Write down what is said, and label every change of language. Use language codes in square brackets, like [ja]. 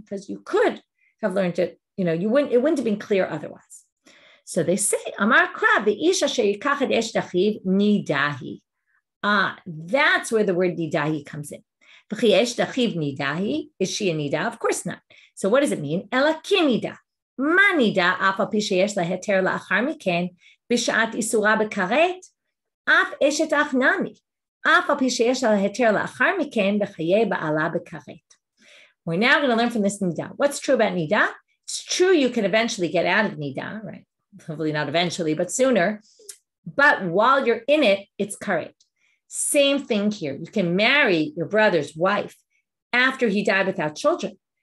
[en] Because you could have learned it, it wouldn't have been clear otherwise. So they say, [he] Amar Krab, [en] the [he] Isha she'yikach esh dachiv nidahi. [en] That's where the word nidahi comes in. [he] V'chi esh dachiv nidahi, [en] is she a nida? Of course not. So what does it mean? [he] Ela kinida. מה נידה אף על פי שיש לה היתר לאחר מכן בשעת איסורה בכרת, אף אשת אח נמי, אף על פי שיש לה היתר לאחר מכן בחיי בעלה בכרת. [en] We're now going to learn from this nida. What's true about nida? It's true you can eventually get out of nida, right? Hopefully not eventually, but sooner. But while you're in it, it's karet. Same thing here. You can marry your brother's wife after he died without children.